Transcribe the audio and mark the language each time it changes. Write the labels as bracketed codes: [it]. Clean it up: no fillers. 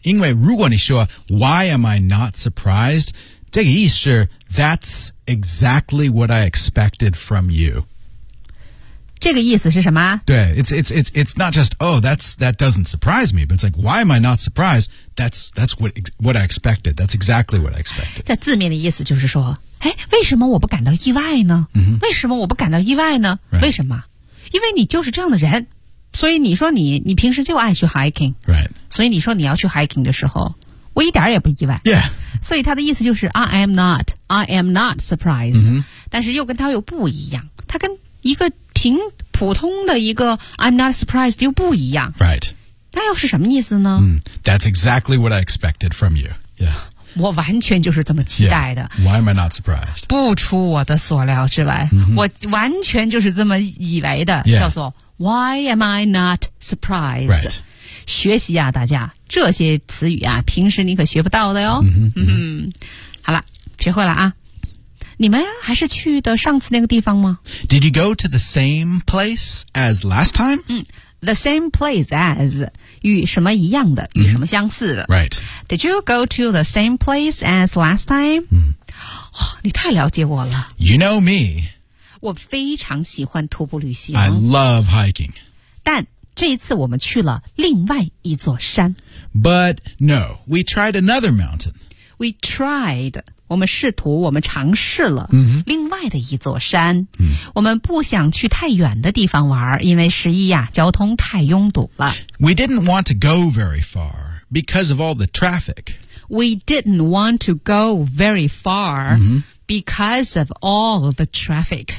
[zh] 因为如果你说 [en] why am I not surprised, [zh] 这个意思是 [en] that's exactly what I expected from you. [zh] 这个意思是什么？ [en] 对 it's not just, oh, that doesn't surprise me, but it's like, why am I not surprised? That's what I expected. That's exactly what I expected. [zh] 在字面的意思就是说，哎，为什么我不感到意外呢？为什么我不感到意外呢？为什么？因为你就是这样的人，所以你说你平时就爱去 hiking, [en] right? [zh] 所以你说你要去 hiking 的时候，我一点也不意外。 [en] Yeah. [zh] 所以他的意思就是 [en] I am not surprised,、 [zh] 但是又跟他又不一样，他跟一个挺普通的一个 [en] I'm not surprised [zh] 又不一样 [en] Right [zh] 那又是什么意思呢、 [en] That's exactly what I expected from you、 [zh] 我完全就是这么期待的、 [en] Why am I not surprised [zh] 不出我的所料之外、我完全就是这么以为的、叫做 [en] Why am I not surprised、 right. [zh] 学习啊大家这些词语啊平时你可学不到的哟、好了学会了啊你们还是去的上次那个地方吗 [en] Did you go to the same place as last time?、 The same place as [zh] 与什么一样的、与什么相似的 [en] Right Did you go to the same place as last time?、 [zh] 哦、你太了解我了 [en] You know me [zh] 我非常喜欢徒步旅行 [en] I love hiking [zh] 但这一次我们去了另外一座山 [en] But no, we tried another mountain We tried [zh] 我们试图我们尝试了另外的一座山、我们不想去太远的地方玩因为十一呀、交通太拥堵了 [en] We didn't want to go very far because of all the traffic We didn't want to go very far because of all the traffic